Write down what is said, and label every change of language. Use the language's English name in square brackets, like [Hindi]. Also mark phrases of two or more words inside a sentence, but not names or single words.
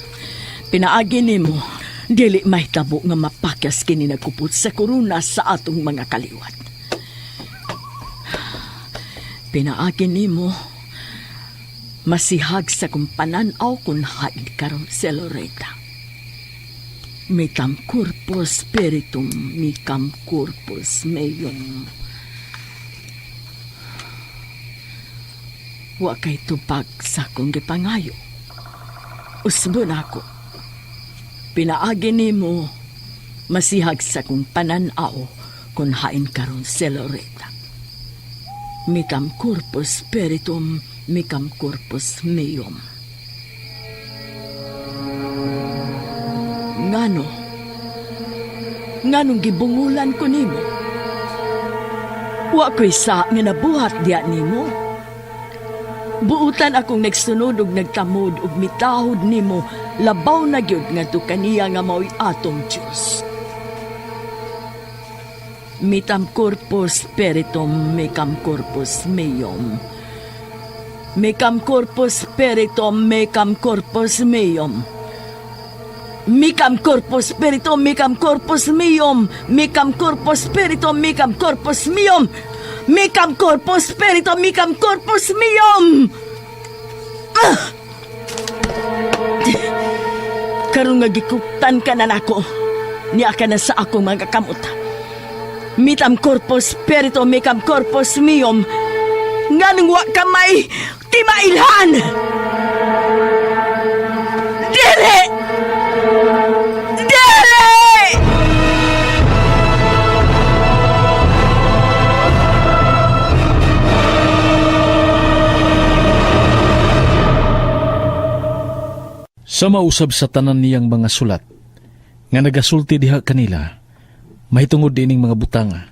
[Cebuano] Pinaagi nimo, dili mahitabo nga mapakyas kini nagkupot sa korona sa atong mga kaliwat. Pinaagi nimo, masihag sa kung pananaw kung haid karon sa Loretta. [Latin] Mitam corpus spiritum, micam corpus meum. [Cebuano] Wa kay tupag sa kong gipangayo. Usbon ako. Pinaagi nimo, masihag sa kong pananaw kung hain karon sa Loretta. [Latin] Micam corpus spiritum, micam corpus meum. [Cebuano] Nganong gibungulan ko nimo? Wa ko'y sa nga nabuhat diya nimo. Buutan akong nagsunod ug nagtamod ug mitahod nimo, labaw na gyud ngadto kaniya nga mao'y atong Dios. [Latin] Mitam corpus spiritum, mecam corpus meum. Mecam corpus spiritum, mecam corpus meum. Mecam corpus spiritum, mecam corpus meum. Mecam corpus spiritum, mecam corpus meum. Mecam corpus spiritum, mecam corpus meum. [Cebuano] Karong nga gikuptan ka na nako, niya ka na sa akong mga kamot. [Latin] Mitam corpus spiritum, mecam corpus meum. [Cebuano] Nganong wa ka may timailhan. Dili! Dili! Sa mausab sa tanan niyang mga sulat, nga nagasulti diha kanila, mahitungod dining mga butanga.